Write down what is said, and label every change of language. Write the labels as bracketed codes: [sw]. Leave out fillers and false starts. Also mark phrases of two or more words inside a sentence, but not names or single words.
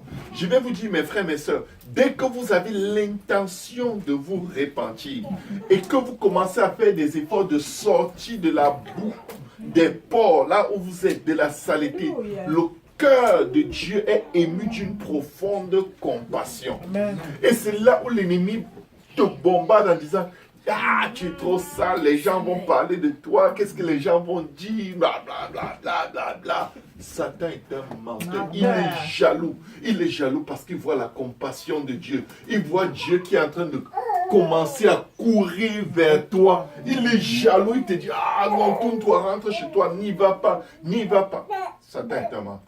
[fr] Je vais vous dire, mes frères, mes sœurs, dès que vous avez l'intention de vous repentir et que vous commencez à faire des efforts de sortir de la boue, des pores, là où vous êtes, de la saleté, le cœur de Dieu est ému d'une profonde compassion. Amen. Et c'est là où l'ennemi te bombarde en disant: ah, tu es trop sale, les gens vont parler de toi, qu'est-ce que les gens vont dire, bla bla bla bla bla bla. Satan est un menteur, il est jaloux. Il est jaloux parce qu'il voit la compassion de Dieu. Il voit Dieu qui est en train de commencer à courir vers toi. Il est jaloux, il te dit: ah non, tourne-toi, rentre chez toi, n'y va pas, n'y va pas. Satan est un menteur.